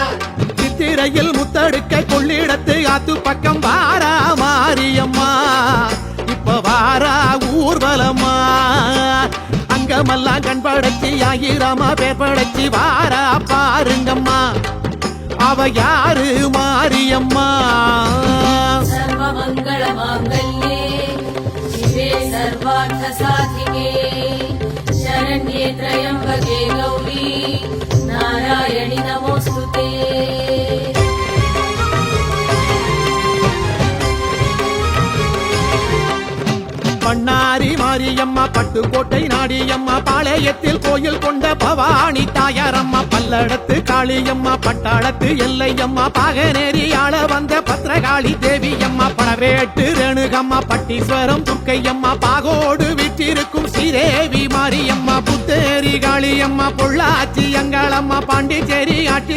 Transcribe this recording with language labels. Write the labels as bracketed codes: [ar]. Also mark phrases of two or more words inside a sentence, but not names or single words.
[ta] சித்திரையில் முத்தடுக்க கொள்ளிடத்து ஆத்து பக்கம் வாரா மாரியம்மா இப்ப வாரா ஊர்வலம்மா அங்கமெல்லாம் கண் படைச்சி ஆயிரமா பேர் படைச்சி வாரா பாருங்கம்மா அவ யாரு மாரியம்மா [sa] सर्वमङ्गल माङ्गल्ये शिवे सर्वार्थ साधिके शरण्ये त्र्यम्बके गौरी नारायणि नमोऽस्तुते [ta] பண்ணாரி மாரியம்மா பட்டுக்கோட்டை நாடியம்மா பாளையத்தில் கோயில் கொண்ட பவானி தாயாரம்மா பல்லடத்து காளியம்மா பட்டாளத்து எல்லையம்மா பாகநேரி ஆள வந்த பத்ரகாளி தேவியம்மா பணவேட்டு ரேணுகம்மா பட்டீஸ்வரம் துர்க்கையம்மா பாகோடு விற்றிருக்கும் ஸ்ரீதேவி மாரியம்மா புத்தேரி காளியம்மா பொள்ளாச்சி அங்காளம்மா பாண்டிச்சேரி ஆட்சி